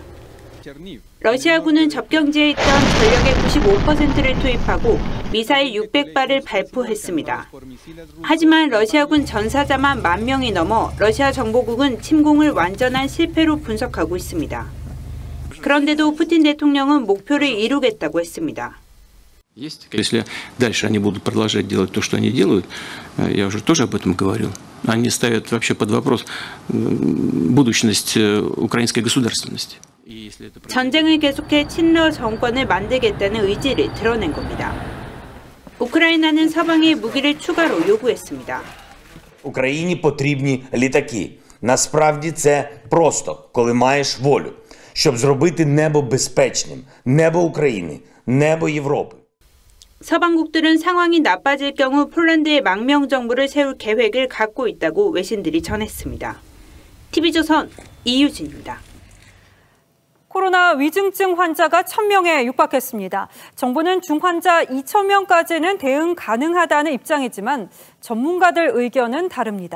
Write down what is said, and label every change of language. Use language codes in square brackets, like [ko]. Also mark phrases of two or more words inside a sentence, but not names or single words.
[ko] 러시아군은 접경지에 있던 전력의 95%를 투입하고 미사일 600발을 발포했습니다. 하지만 러시아군 전사자만 10,000명이 넘어 러시아 정보국은 침공을 완전한 실패로 분석하고 있습니다. 그런데도 푸틴 대통령은 목표를 이루겠다고 했습니다. [ru] Если дальше они будут продолжать делать то, что они делают, я уже тоже об этом говорил, они ставят вообще под вопрос будущность украинской государственности. [ko] 전쟁을 계속해 친러 정권을 만들겠다는 의지를 드러낸 겁니다. 우크라이나는 서방의 무기를 추가로 요구했습니다. [uk] Україні потрібні літаки. Насправді це просто, коли маєш волю, щоб зробити небо безпечним, небо України, небо Європи. [ko] 서방국들은 상황이 나빠질 경우 폴란드에 망명정부를 세울 계획을 갖고 있다고 외신들이 전했습니다. TV조선 이유진입니다. 코로나 위중증 환자가 1,000명에 육박했습니다. 정부는 중환자 2,000명까지는 대응 가능하다는 입장이지만 전문가들 의견은 다릅니다.